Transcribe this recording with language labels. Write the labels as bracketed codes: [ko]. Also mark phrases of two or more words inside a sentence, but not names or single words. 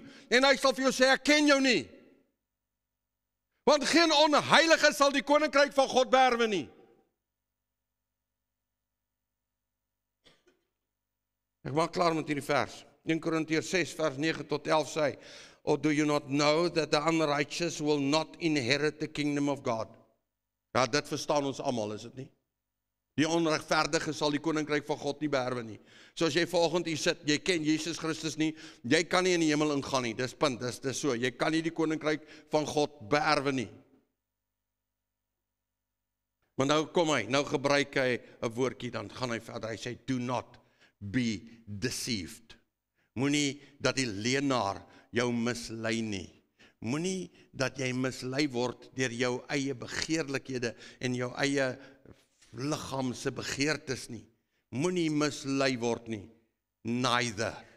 [af] En hy sal vir jou sê, ek ken jou nie. Want geen onheilige sal die koninkryk van God beerwe nie. Ek maak klaar met hierdie vers. 1 Korintiërs 6 vers 9 tot 11 sê, [en] or do you not know that the unrighteous will not inherit the kingdom of God? [af] Ja, dit verstaan ons almal, is dit nie? Die onregverdige sal die koninkryk van God nie beerwe nie. So as jy vanoggend hier sit, jy ken Jesus Christus nie, jy kan nie in die hemel ingaan nie, dis punt, dis so, jy kan nie die koninkryk van God beerwe nie. Maar nou kom hy, nou gebruik hy 'n woordjie, dan gaan hy verder, hy sê, [en] do not be deceived. [af] Moenie dat die leenaar jou mislei nie. Moenie dat jy mislei word deur jou eie begeerlikhede en jou eie liggaam se begeertes nie. Moenie mislei word nie. Neither.